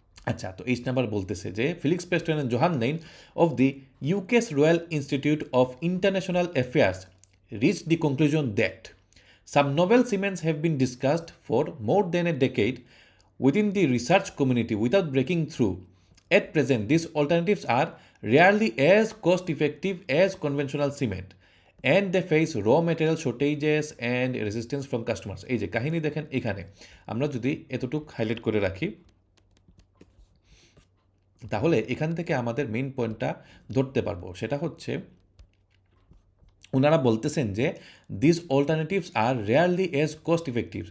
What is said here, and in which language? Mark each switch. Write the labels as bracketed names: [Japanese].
[Bangla] আচ্ছা, তো H number বলতেছে যে ফিলিক্স Preston and জোহান্নেন of the ইউকেস royal institute of international affairs rich the conclusion that [English] some novel cements have been discussed for more than a decade within the research community without breaking through. At present, these alternatives are rarely as cost effective as conventional cement, and they face raw material shortages and resistance from customers. [Bangla] এই যে কাহিনী দেখেন এখানে, আমরা যদি এতটুক highlight করে রাখি তাহলে এখান থেকে আমাদের মেইন পয়েন্টটা ধরতে পারবো। সেটা হচ্ছে ওনারা বলতেছেন যে this alternatives আর rarely age cost effective.